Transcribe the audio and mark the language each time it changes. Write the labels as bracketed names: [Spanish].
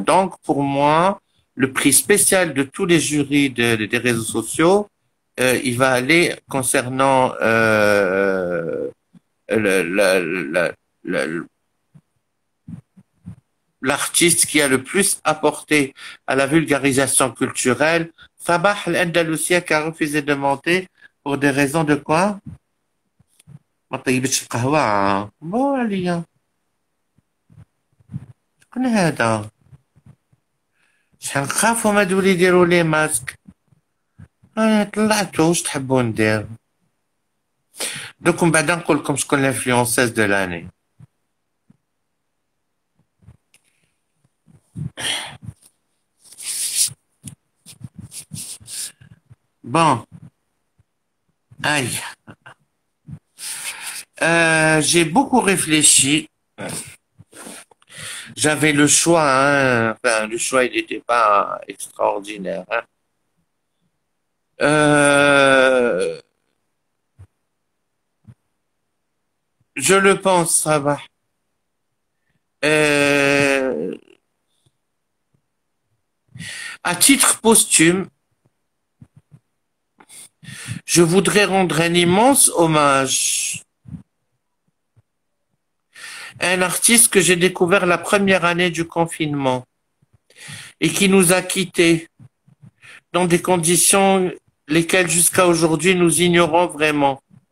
[French] Donc, pour moi, le prix spécial de tous les jurys des réseaux sociaux, il va aller concernant le- le- le- le- l'artiste qui a le plus apporté à la vulgarisation culturelle. Sabah al-Andalousia qui a refusé de monter pour des raisons de quoi? [Arabic] ما طيبتش القهوة بو عليا شكون هذا شحال نخافو هادو اللي يديروا لي ماسك انا طلعتو واش تحبوا ندير دوك من بعد نقول لكم شكون [French] الانفلونسيز دو لاني بون aïe j'ai beaucoup réfléchi. J'avais le choix, hein. Enfin, le choix, il n'était pas extraordinaire, hein. Euh, je le pense, ça va. Euh, à titre posthume, je voudrais rendre un immense hommage à un artiste que j'ai découvert la première année du confinement et qui nous a quittés dans des conditions lesquelles jusqu'à aujourd'hui nous ignorons vraiment.